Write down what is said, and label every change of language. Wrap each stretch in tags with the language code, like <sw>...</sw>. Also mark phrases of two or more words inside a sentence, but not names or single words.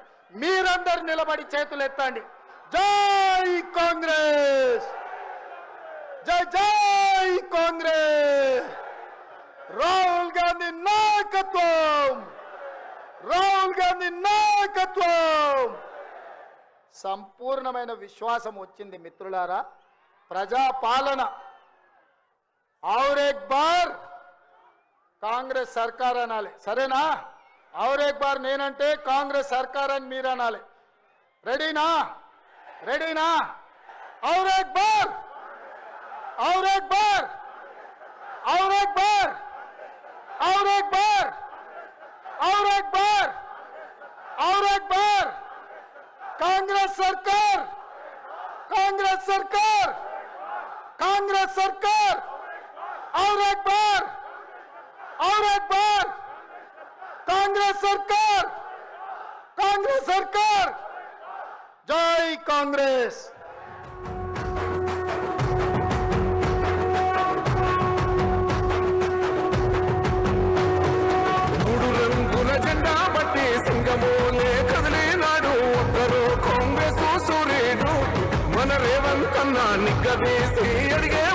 <te>మీరందరూ నిలబడి చేతులు ఎత్తండి. జై కాంగ్రెస్, జై జై కాంగ్రెస్. రాహుల్ గాంధీ నాయకత్వం, రాహుల్ గాంధీ నాయకత్వం. సంపూర్ణమైన విశ్వాసం వచ్చింది మిత్రులారా. ప్రజాపాలన</te> <hi>और एक बार</hi> <te>కాంగ్రెస్ సర్కార్ అనాలి, సరేనా?</te> <hi>और एक बार</hi> <te>నేనంటే కాంగ్రెస్ సర్కార్ అని మీరు అనాలి. రెడీనా?</te> <hi>और एक बार कांग्रेस सरकार और एक बार कांग्रेस सरकार जय कांग्रेस।</hi> <te>సింగమూలే కదిలినాడు ఒక్కరు కాంగ్రెస్ సూర్యుడు మన రేవంత్ అన్న నిగ్గదీసి అడిగి</te>